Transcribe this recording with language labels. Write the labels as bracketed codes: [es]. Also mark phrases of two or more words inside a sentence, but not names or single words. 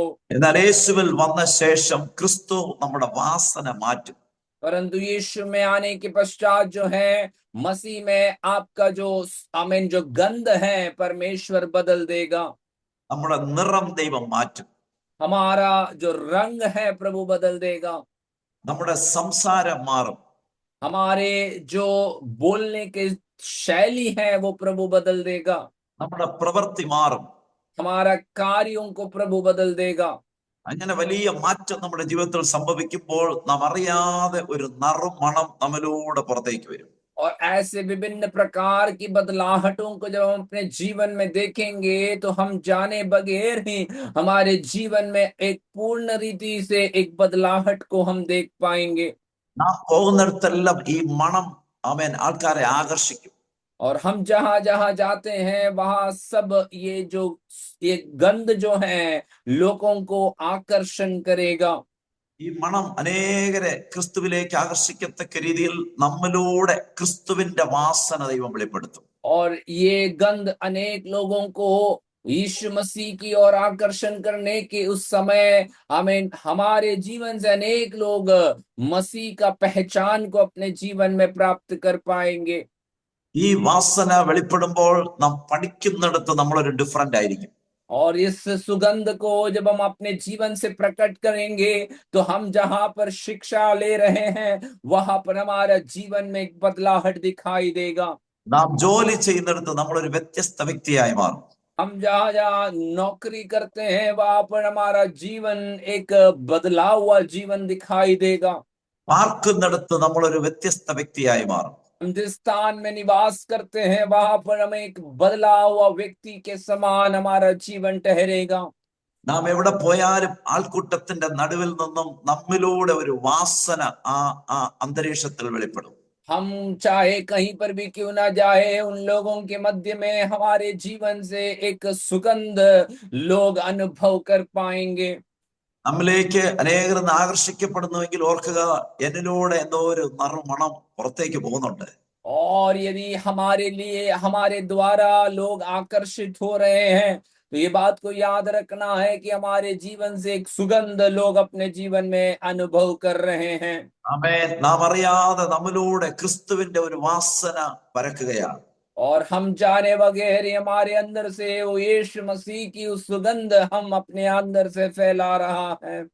[ml] എന്നാൽ യേശുവിൽ വന്ന ശേഷം ക്രിസ്തു നമ്മുടെ വാസന മാറ്റും. [hi] परंतु यीशु में आने के पश्चात जो है मसीह में आपका जो आमीन जो गंध है परमेश्वर बदल देगा। [ml] നമ്മുടെ നിറം ദൈവം മാറ്റും. [hi] हमारा जो रंग है प्रभु बदल देगा। [ml] നമ്മുടെ സംസാരം മാറും. [hi] हमारे जो बोलने के शैली है वो प्रभु बदल देगा। [ml] നമ്മുടെ പ്രവൃത്തി മാറും. [hi] हमारा कार्यों को प्रभु बदल देगा। [ml] അങ്ങനെ വലിയ മാറ്റം നമ്മുടെ ജീവിതത്തിൽ സംഭവിക്കുമ്പോൾ നാം അറിയാതെ ഒരു നറുമണം നമ്മിലൂടെ പുറത്തേക്ക് വരും. [hi] और ऐसे विभिन्न प्रकार की बदलाहटों को जब हम अपने जीवन में देखेंगे तो हम जाने बगैर ही हमारे जीवन में एक पूर्ण रीति से एक बदलाहट को हम देख पाएंगे। [ml] നാം പോകുന്നിടത്തെല്ലാം ഈ മണം ആമേൻ ആൾക്കാരെ ആകർഷിക്കും. [hi] और हम जहां जहां जाते हैं वहां सब ये गंध जो है लोगों को आकर्षण करेगा। [ml] ഈ മണം അനേകരെ ക്രിസ്തുവിലേക്ക് ആകർഷിക്കത്തക്ക രീതിയിൽ നമ്മിലൂടെ ക്രിസ്തുവിന്റെ വാസന ദൈവം വെളിപ്പെടുത്തും. [hi] और ये गंध अनेक लोगों को यीशु मसीह की ओर आकर्षण करने के उस समय हमें हमारे जीवन से अनेक लोग मसीह का पहचान को अपने जीवन में प्राप्त कर पाएंगे। [ml] ഈ വാസന വെളിപ്പെടുമ്പോൾ നാം പഠിക്കുന്നിടത്ത് നമ്മളൊരു ഡിഫറന്റ് ആയിരിക്കും. [hi] और इस सुगंध को जब हम अपने जीवन से प्रकट करेंगे तो हम जहां पर शिक्षा ले रहे हैं वहां पर हमारा जीवन में एक बदलाहट दिखाई देगा। [ml] നാം ജോലി ചെയ്യുന്നിടത്ത് നമ്മളൊരു വ്യത്യസ്ത വ്യക്തിയായി മാറും. [hi] हम जहां जहां नौकरी करते हैं वहां पर हमारा जीवन एक बदला हुआ जीवन दिखाई देगा। [ml] പാർക്കുന്നിടത്ത് നമ്മളൊരു വ്യത്യസ്ത വ്യക്തിയായി മാറും. [hi] हम जिस स्थान में निवास करते हैं वहां पर हमें एक बदला हुआ व्यक्ति के समान हमारा जीवन ठहरेगा। [ml] നാം എവിടെ പോയാലും ആൾക്കൂട്ടത്തിന്റെ നടുവിൽ നിന്നും നമ്മിലൂടെ ഒരു വാസന ആ അന്തരീക്ഷത്തിൽ വെളിപ്പെടും. [hi] हम चाहे कहीं पर भी क्यों ना जाए उन लोगों के मध्य में हमारे जीवन से एक सुगंध लोग अनुभव कर पाएंगे। [ml] നമ്മിലേക്ക് അനേകർ ആകർഷിക്കപ്പെടുന്നുവെങ്കിൽ ഓർക്കുക, എന്നിലൂടെ എന്തോ ഒരു നറുമണം പുറത്തേക്ക് പോകുന്നുണ്ട്. [hi] और यदि हमारे लिए हमारे द्वारा लोग आकर्षित हो रहे हैं तो ये बात को याद रखना है कि हमारे जीवन से एक सुगंध लोग अपने जीवन में अनुभव कर रहे हैं। [ml] ആമേൻ. നാം അറിയാതെ നമ്മിലൂടെ ക്രിസ്തുവിന്റെ ഒരു വാസന പരക്കുകയാണ്. [hi] और हम जाने बगैर ही हमारे अंदर से वो यीशु मसीह की उस सुगंध हम अपने अंदर से फैला रहा है।